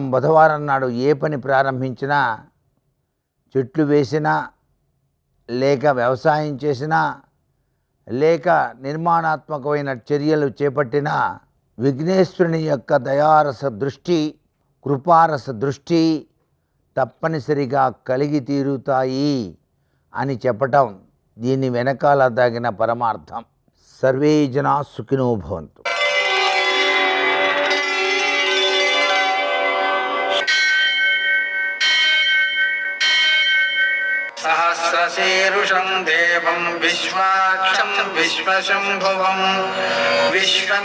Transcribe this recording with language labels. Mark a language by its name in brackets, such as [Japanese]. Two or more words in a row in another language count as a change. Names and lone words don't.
[Telugu] బుధవారం నాడు ఏ పని ప్రారంభించినా, చెట్లు వేసినా, లేక వ్యవసాయం చేసినా, లేక నిర్మాణాత్మకమైన చర్యలు చేపట్టినా విఘ్నేశ్వరుని యొక్క దయారస దృష్టి, కృపారస దృష్టి తప్పనిసరిగా కలిగి తీరుతాయి అని చెప్పటం దీని వెనకాల దాగిన పరమార్థం. [Sanskrit] సర్వే జనా సుఖినో భవంతు. సహ सहस्रशीरुषं देवं विश्वाक्षं विश्वशम्भुवं विश्वं